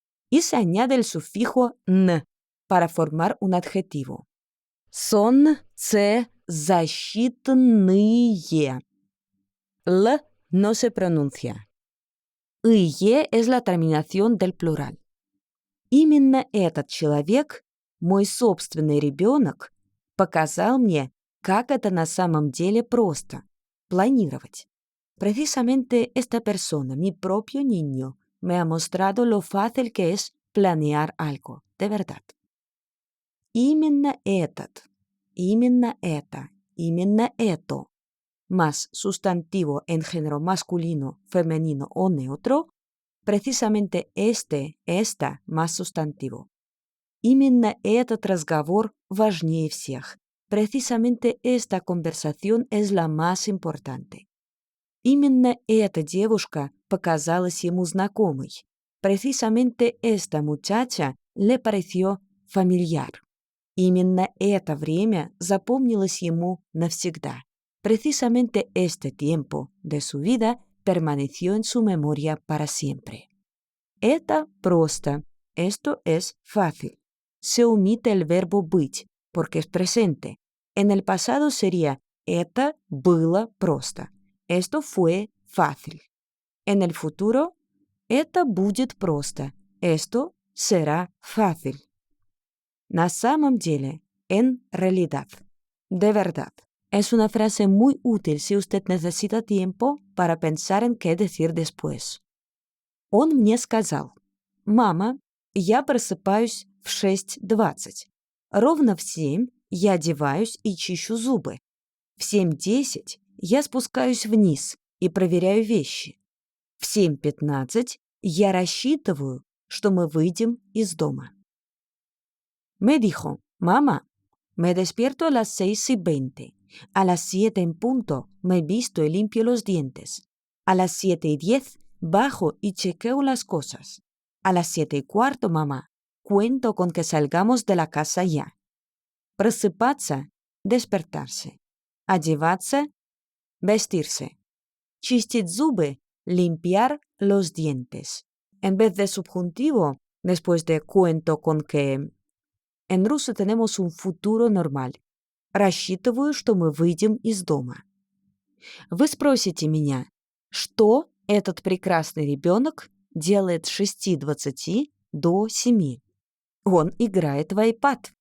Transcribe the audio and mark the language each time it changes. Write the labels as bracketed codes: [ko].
[es] Y se añade el sufijo n para formar un adjetivo. [ru] Солнцезащитные. [es] L no se pronuncia. Ие es la terminación del plural. [ru] Именно этот человек, мой собственный ребенок, показал мне, как это на самом деле просто – планировать. [es] Precisamente esta persona, mi propio niño, me ha mostrado lo fácil que es planear algo, de verdad. [ru] Именно этот, именно это, именно это, [es] más sustantivo en género masculino, femenino o neutro, precisamente esta más sustantivo. [ru] Именно этот разговор важнее всех. [es] Precisamente esta conversación es la más importante. [ru] Именно эта девушка показалась ему знакомой. [es] Precisamente esta muchacha le pareció familiar. [ru] Именно это время запомнилось ему навсегда. [es] Precisamente este tiempo de su vida permaneció en su memoria para siempre. [ru] Это просто. [es] Esto es fácil. Se omite el verbo быть, porque es presente. En el pasado sería [ru] это было просто. [es] Esto fue fácil. En el futuro, [ru] это будет просто. [es] Esto será fácil. [ru] На самом деле, [es] en realidad, de verdad. Es una frase muy útil si usted necesita tiempo para pensar en qué decir después. [ru] Он мне сказал: «Мама, я просыпаюсь в 6:20. Ровно в 7 я одеваюсь и чищу зубы. В 7:10 я спускаюсь вниз и проверяю вещи. В 7:15 я рассчитываю, что мы выйдем из дома». [es] Me dijo: «Mamá, me despierto a las 6:20. A las 7 en punto me visto y limpio los dientes. A las 7:10 bajo y chequeo las cosas. A las 7:15, mamá, cuento con que salgamos de la casa ya». [ru] Просыпаться – [es] despertarse. [ru] Одеваться – [es] vestirse. [ru] Чистить зубы [es] – limpiar los dientes. En vez de subjuntivo, después de cuento con que, en ruso tenemos un futuro normal. [ru] Рассчитываю, что мы выйдем из дома. Вы спросите меня, что этот прекрасный ребенок делает с 6:20 до 7? Он играет в iPad.